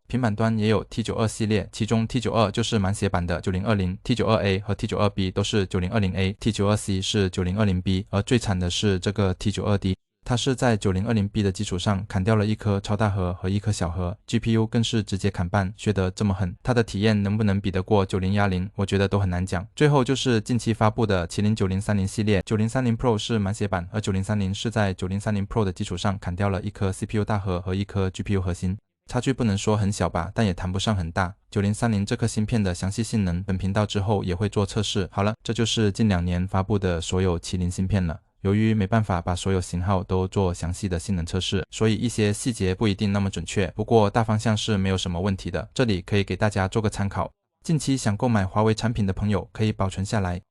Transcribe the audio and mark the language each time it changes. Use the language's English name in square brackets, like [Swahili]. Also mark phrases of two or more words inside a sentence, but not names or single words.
[Chinese] 平板端也有 T92 系列，其中 T92 就是滿血版的9020， T92A 和 T92B 都是 9020A， T92C 是 9020B， 而最慘的是這個 T92D， 它是在 9020B 的基礎上砍掉了一顆超大核和一顆小核， GPU 更是直接砍半，削得這麼狠，它的體驗能不能比得過9010，我覺得都很難講。最後就是近期發布的麒麟9030系列， 9030 Pro 是滿血版，而9030是在9030 Pro 的基礎上砍掉了一顆 CPU 大核和一顆 GPU 核心，差距不能說很小吧，但也談不上很大。9030這顆芯片的詳細性能，本頻道之後也會做測試。好了，這就是近2年發布的所有麒麟芯片了。由於沒辦法把所有型號都做詳細的性能測試，所以一些細節不一定那麼準確，不過大方向是沒有什麼問題的，這裡可以給大家做個參考。近期想購買華為產品的朋友可以保存下來，